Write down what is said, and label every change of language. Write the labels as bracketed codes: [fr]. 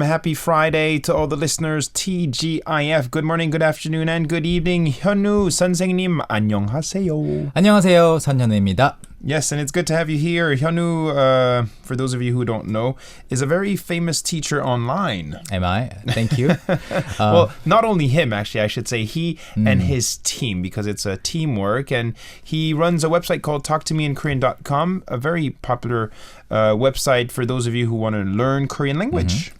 [en] Happy Friday to all the listeners. TGIF. Good morning, good afternoon, and good evening. [ko] 현우 선생님, 안녕하세요. 안녕하세요. 선현우입니다. [en] Yes, and it's good to have you here. Hyunwoo, for those of you who don't know, is a very famous teacher online. Am I? Thank you. Well, not only him, actually, I should say he and his team, because it's a teamwork. And he runs a website called talktomeinkorean.com, a very popular website for those of you who want to learn Korean language.